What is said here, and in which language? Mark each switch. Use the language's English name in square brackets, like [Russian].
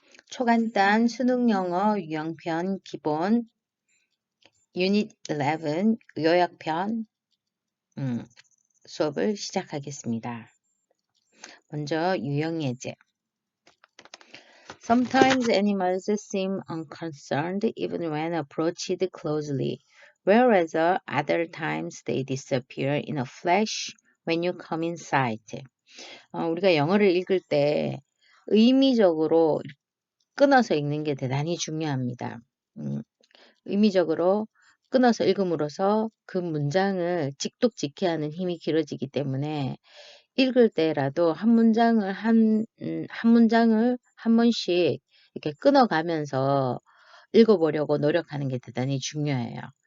[Korean] 초간단 수능영어 유형편 기본 유닛 11 요약편 수업을 시작하겠습니다. 먼저 유형예제. [English] Sometimes animals seem unconcerned even when approached closely, whereas other times they disappear in a flash when you come in sight. [Korean] 우리가 영어를 읽을 때 의미적으로 끊어서 읽는 게 대단히 중요합니다. 의미적으로 끊어서 읽음으로써 그 문장을 직독직해 하는 힘이 길어지기 때문에 읽을 때라도 한 문장을 한 번씩 이렇게 끊어가면서 읽어보려고 노력하는 게 대단히 중요해요.